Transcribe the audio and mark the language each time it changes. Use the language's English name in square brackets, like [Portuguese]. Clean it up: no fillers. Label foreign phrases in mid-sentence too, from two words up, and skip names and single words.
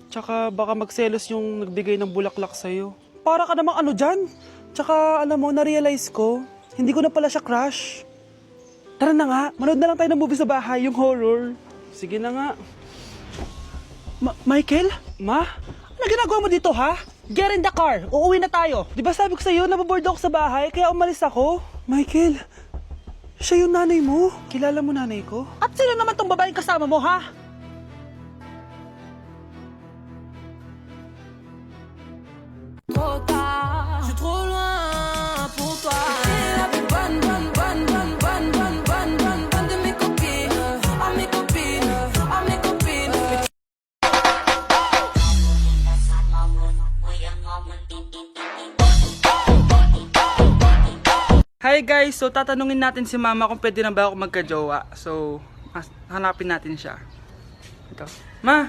[Filipino] Tsaka baka magselos yung nagbigay ng bulaklak sa'yo. Para ka namang ano dyan? Tsaka alam mo, na-realize ko, hindi ko na pala siya crush. Tara na nga, manood na lang tayo ng movie sa bahay, yung horror. Sige na nga. Michael? Ma? Ano ginagawa mo dito, ha? [English] Get in the car! [Filipino] Uuwi na tayo! Di ba sabi ko sa'yo, nababoard ako sa bahay, kaya umalis ako? Michael, siya yung nanay mo. Kilala mo nanay ko? At sino naman tong babaeng kasama mo, ha? [French] Je suis trop loin pour toi. T'es la plus bonne de mes copines. À mes copines, à mes copines. [English] Hi guys, [Filipino] so tatanungin natin si mama kung pwede na ba ako magka-jowa. So, hanapin natin siya. Ito. Ma.